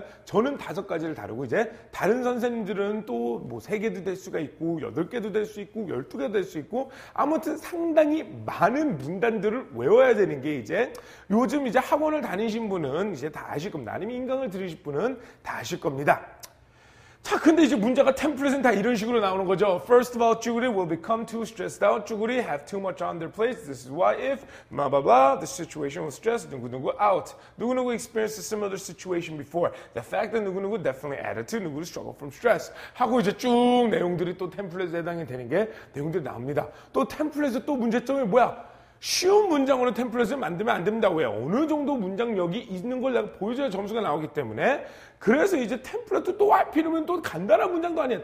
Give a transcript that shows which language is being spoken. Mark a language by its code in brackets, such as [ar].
[ko] 그러니까 저는 5가지를 다루고 이제 다른 선생님들은 또 3개도 될 수가 있고 8개도 될 수 있고 12개도 될 수 있고, 아무튼 상당히 많은 문단들을 외워야 되는 게 이제 요즘 이제 학원을 다니신 분은 이제 다 아실 겁니다. 아니면 인강을 들으실 분은 다 아실 겁니다. 자, 근데 이제 문제가 템플릿은 다 이런 식으로 나오는 거죠. [en] First of all, 쭈구리 will become too stressed out. 쭈구리 have too much on their plate. This is why if, blah, blah, blah, the situation was stressed, 누구누구 out. 누구누구 experienced a similar situation before. The fact that 누구누구 definitely added to 누구누구 struggle from stress. [ko] 하고 이제 쭉 내용들이 또 템플릿에 해당이 되는 게 내용들이 나옵니다. 또 템플릿의 또 문제점이 뭐야? 쉬운 문장으로 템플릿을 만들면 안 됩니다. 왜? 어느 정도 문장력이 있는 걸 내가 보여줘야 점수가 나오기 때문에. 그래서 이제 템플릿도 또 하필이면 또 간단한 문장도 아니야.